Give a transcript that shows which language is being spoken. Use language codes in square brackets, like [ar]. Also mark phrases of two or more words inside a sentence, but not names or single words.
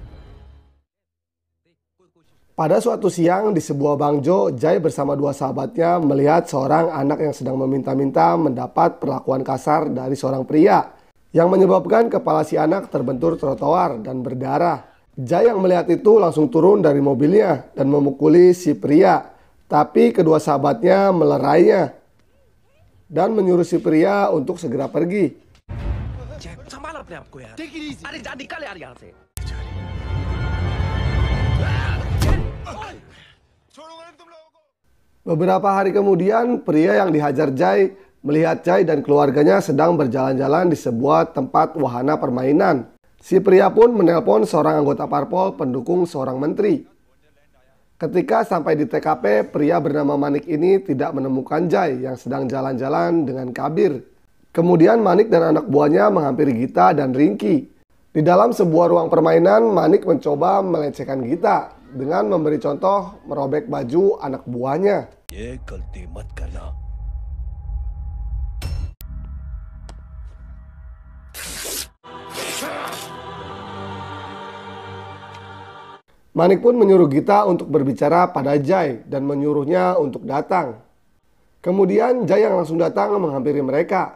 [id] Pada suatu siang di sebuah bangjo, Jai bersama 2 sahabatnya melihat seorang anak yang sedang meminta-minta mendapat perlakuan kasar dari seorang pria yang menyebabkan kepala si anak terbentur trotoar dan berdarah. Jai yang melihat itu langsung turun dari mobilnya dan memukuli si pria, tapi kedua sahabatnya melerainya dan menyuruh si pria untuk segera pergi. [hi] अपने आप को यार। अरे जा निकल यार यहाँ से। [id] Beberapa hari kemudian, pria yang dihajar Jai melihat Jai dan keluarganya sedang berjalan-jalan di sebuah tempat wahana permainan. Si pria pun menelpon seorang anggota parpol pendukung seorang menteri. Ketika sampai di TKP, pria bernama Manik ini tidak menemukan Jai yang sedang jalan-jalan dengan Kabir. Kemudian Manik dan anak buahnya menghampiri Gita dan Ringki. Di dalam sebuah ruang permainan, Manik mencoba melecehkan Gita dengan memberi contoh merobek baju anak buahnya. [hi] ये गलती मत करना। [id] Manik pun menyuruh Gita untuk berbicara pada Jai dan menyuruhnya untuk datang. Kemudian Jai yang langsung datang menghampiri mereka.